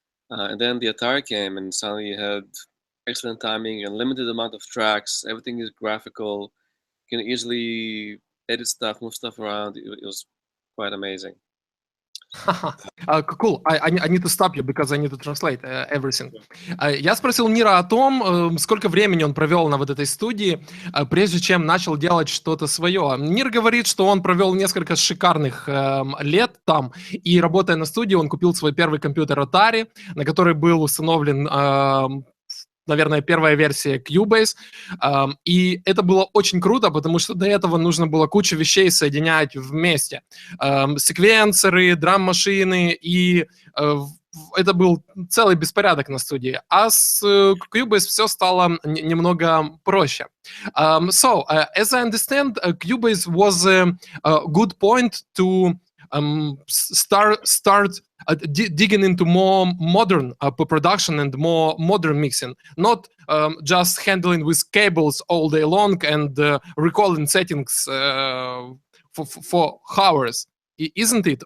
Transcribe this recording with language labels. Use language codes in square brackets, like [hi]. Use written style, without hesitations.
[en] And then the Atari came, and suddenly you had excellent timing, unlimited amount of tracks. Everything is graphical. You can easily edit stuff, move stuff around. It was quite amazing. Cool. I need to stop you because I need to translate everything. [ru] Я спросил Нира о том, сколько времени он провел на вот этой студии, прежде чем начал делать что-то свое. Нир говорит, что он провел несколько шикарных лет там, и работая на студии, он купил свой первый компьютер Atari, на который был установлен наверное, первая версия Cubase, и это было очень круто, потому что до этого нужно было кучу вещей соединять вместе. Секвенсоры, драм-машины, и это был целый беспорядок на студии. А с Cubase все стало немного проще. [en] So, as I understand, Cubase was a good point to start digging into more modern production and more modern mixing, not just handling with cables all day long and recalling settings for hours, isn't it?